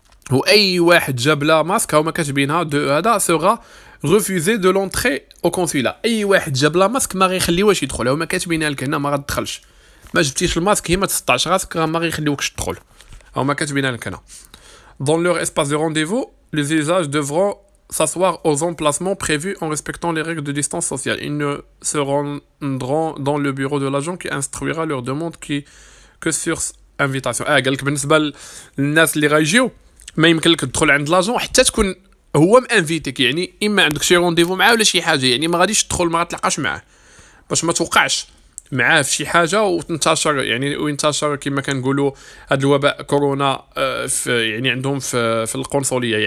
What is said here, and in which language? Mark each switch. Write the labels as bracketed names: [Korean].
[Arabic] واي واحد جاب لا ماسك هما كاتبينها هذا [French] سوغا ريفوزي دو لونطري او كونسولا. [Arabic] اي واحد جاب لا ماسك ما غيخليوهش يدخل، هما كاتبينها لك هنا ما غتدخلش. ما جبتيش الماسك هي ما تسطعش راسك راه ما غيخليوكش تدخل، هما كاتبينها لك هنا. [French] Dans leur espace de rendez-vous, les usages devront s'asseoir aux emplacements prévus en respectant les règles de distance sociale. Ils ne se rendront dans le bureau de l'agent qui instruira leur demande que sur invitation. [Arabic] قالك بالنسبه للناس اللي غايجيو ما يمكن لك تدخل عند لاجون حتى تكون هو مانفيتيك، يعني اما عندك شي رونديفو معاه ولا شي حاجه، يعني ما غاديش تدخل ما غتلقاش معاه باش ما توقعش معاه في شي حاجه وتنتشر يعني وينتشر كما كنقولوا هذا الوباء كورونا في يعني عندهم في القنصليه.